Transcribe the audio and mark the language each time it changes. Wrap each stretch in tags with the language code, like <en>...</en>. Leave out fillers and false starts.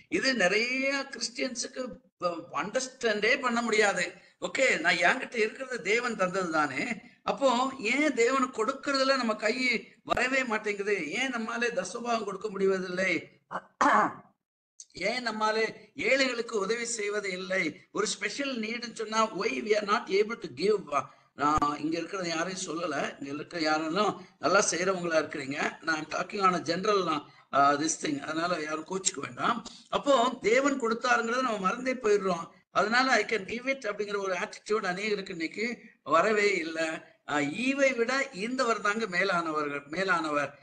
<ta>இது நிறைய கிறிஸ்டியன்ஸுக்கு அண்டர்ஸ்டாண்டே பண்ண முடியாது. ஓகே, நான் என்கிட்ட இருக்கிறது தேவன் தந்தது தானே, அப்போ ஏன் தேவன் கொடுக்கறதுல நம்ம கை வரவே மாட்டேங்குது? ஏன் நம்மாலே தசபாகம் கொடுக்க முடிவதில்லை? ஏன் நம்மாலே ஏழைகளுக்கு உதவி செய்வது இல்லை? ஒரு ஸ்பெஷல் நீடுன்னு சொன்னா</ta> <en>why we are not able to give?</en> <ta>நான் இங்க இருக்கிறத யாரையும் சொல்லல, இங்க இருக்கிற யாரும் நல்லா செய்யறவங்களா இருக்கிறீங்க. நான்</ta> <en>talking on general this thing,</en> <ta>அதனால யாரும் கோச்சுக்க வேண்டாம். அப்போ தேவன் கொடுத்தாருங்கிறத நம்ம மறந்தே போயிடுறோம். அதனால</ta> <en>I can give it</en> <ta>அப்படிங்கிற ஒரு ஆட்டிடியூட் அநேகருக்கு இன்னைக்கு வரவே இல்லை. ஈவை விட ஈந்தவர் தாங்க மேலானவர்.</ta>